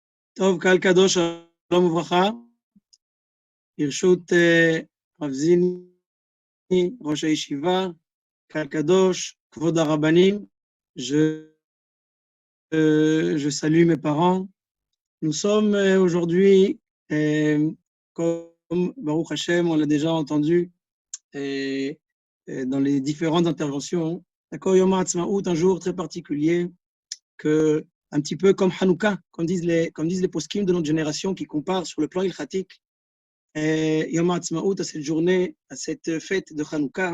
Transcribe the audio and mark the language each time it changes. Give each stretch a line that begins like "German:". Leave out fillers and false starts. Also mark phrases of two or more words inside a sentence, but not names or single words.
Hebrew: טוב, קהל קדוש, שלום וברכה. ברשות רב זיני, ראש הישיבה, קהל קדוש, כבוד הרבנים,
French: je salue mes parents. Nous sommes aujourd'hui, comme
Hebrew: ברוך השם,
French: on l'a déjà entendu dans les différentes interventions, d'accord, Yom HaAtzmaut, un jour très particulier, que, un petit peu comme Hanouka, comme disent les poskim de notre génération qui comparent sur le plan ilchatique Yom HaAtzmaut, à cette journée, à cette fête de Hanouka.